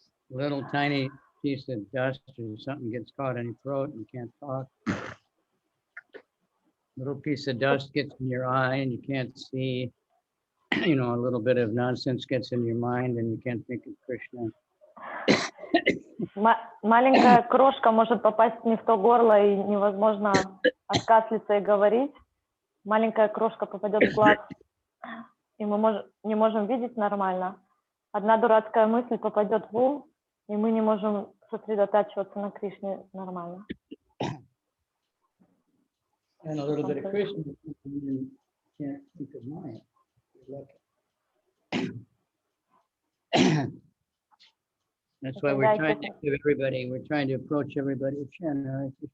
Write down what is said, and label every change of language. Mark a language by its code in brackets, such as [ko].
[en] Little tiny piece of dust or something gets caught in your throat and you can't talk. Little piece of dust gets in your eye and you can't see. You know, a little bit of nonsense gets in your mind and you can't think of Krishna. [ru] Маленькая крошка может попасть не в то горло и невозможно откашляться и говорить. Маленькая крошка попадет в глаз, и мы не можем видеть нормально. Одна дурацкая мысль попадет в ум, и мы не можем сосредотачиваться на Кришне нормально. [en] And a little bit of Krishna, you can't think of Maya. That's why we're trying to give everybody, we're trying to approach everybody with Chandra.